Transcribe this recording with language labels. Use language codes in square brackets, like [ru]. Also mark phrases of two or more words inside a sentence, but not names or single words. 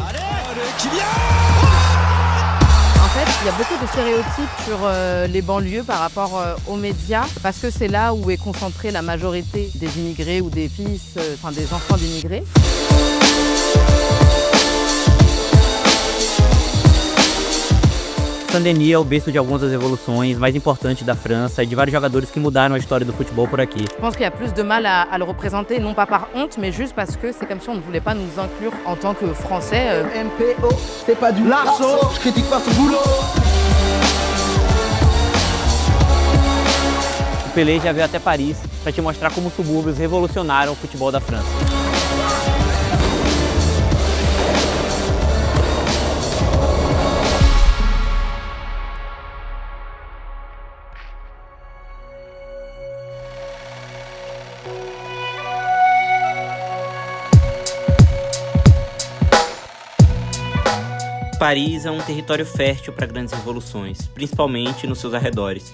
[fr] En fait, il y a beaucoup de stéréotypes sur les banlieues par rapport aux médias, parce que c'est là où est concentrée la majorité des immigrés ou des fils, des enfants d'immigrés. [pt] Saint-Denis é o berço de algumas das revoluções mais importantes da França e de vários jogadores que mudaram a história do futebol por aqui. [fr] Je pense qu'il y a plus de mal à le représenter, non pas par honte, mais juste parce que c'est comme si on ne voulait pas nous inclure en tant que Français. MPO, c'est pas du larceau, je critique pas ce boulot. [pt] O Pelé já veio até Paris para te mostrar como os subúrbios revolucionaram o futebol da França. Paris é um território fértil para grandes revoluções, principalmente nos seus arredores.